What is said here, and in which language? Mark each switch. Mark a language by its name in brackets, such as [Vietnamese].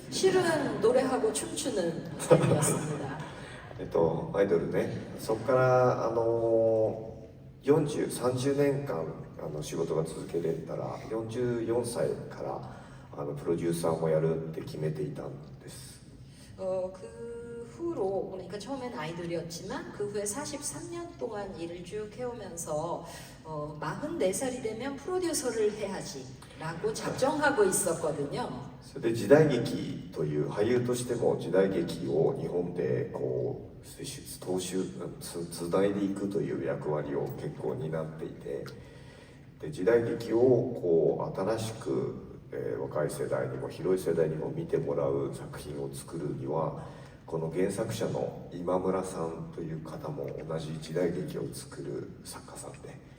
[Korean] 실은 노래하고 춤추는 삶이었습니다. [Japanese] アイドルね。そこから30年間仕事が続けれたら、44歳からプロデューサーもやるって決めていたんです。 [Korean] 그 후로, 그러니까 처음엔 아이돌이었지만 그 후에 43년 동안 일을 쭉 해오면서 44살이 되면 프로듀서를 해야지 라고 작정하고 있었거든요. [Japanese] それで時代劇という俳優としても時代劇を日本でこうつないでいくという役割を結構担っていて、で時代劇をこう新しく、若い世代にも広い世代にも見てもらう作品を作るには、この原作者の今村さんという方も同じ時代劇を作る作家さんで、